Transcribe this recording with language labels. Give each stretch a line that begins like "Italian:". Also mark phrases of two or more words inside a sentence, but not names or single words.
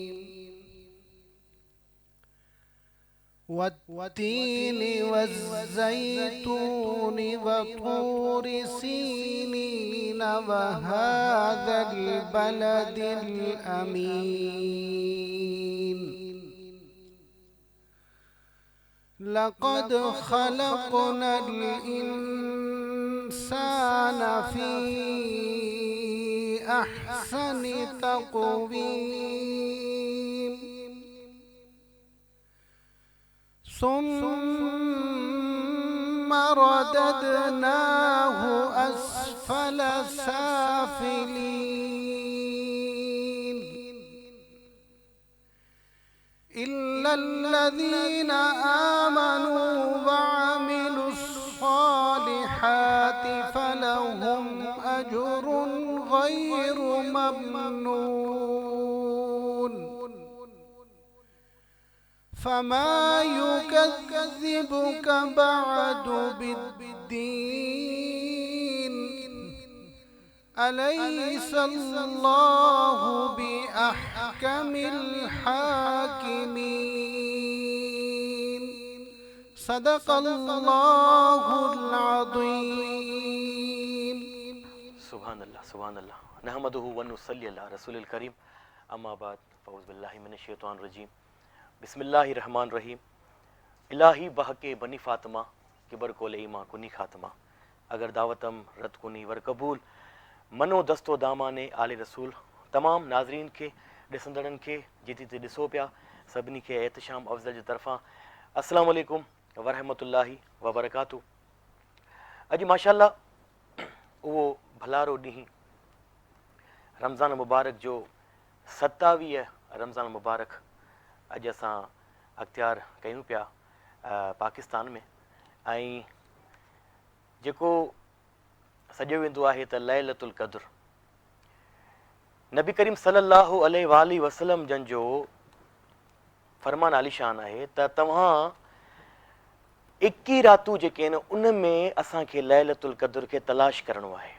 Arabic: والتين والزيتون وطور سينين وهذا البلد الأمين. لقد خلقنا الإنسان في أحسن تقويم. ثم رددناه أسفل سافلين. إلا الذين آمنوا وعملوا الصالحات فلهم أجر غير ممنون. فما يكذبك بعد بالدين. أليس الله بأحكم الحاكمين. صدق الله العظيم. سبحان الله سبحان الله۔ نحمده ونصلي على رسوله الكريم. أما بعد فأعوذ بالله من الشيطان الرجيم۔ بسم الله الرحمن الرحيم.
Persian: الهی بحق بنی فاطمه که بر قول ایمان کنی خاتمه. اگر دعوتم رد کنی ور قبول من و دست و دامان آل رسول.
Sindhi: तमाम नाज़रीन खे ॾिसंदड़नि खे जिते ते ॾिसो पिया सभिनी खे एहतशाम अफ़ज़ल जी तरफ़ां
Arabic: السلام عليكم ورحمة الله وبركاته.
Sindhi: अॼु माशाअल्लाह उहो भलारो ॾींहुं रमज़ान मुबारक जो 27 रमज़ान मुबारक अॼु असां अख़्तियार कयूं पिया पाकिस्तान में। ऐं जेको सॼो वेंदो आहे त लैलतुल क़द्र नबी करीम
Arabic: صلى الله عليه وسلم
Sindhi: जन जो फरमान आलिशान आहे त तव्हां 21 रातूं जेके आहिनि उन में असांखे लैलतुल क़द्र खे तलाश करणो आहे।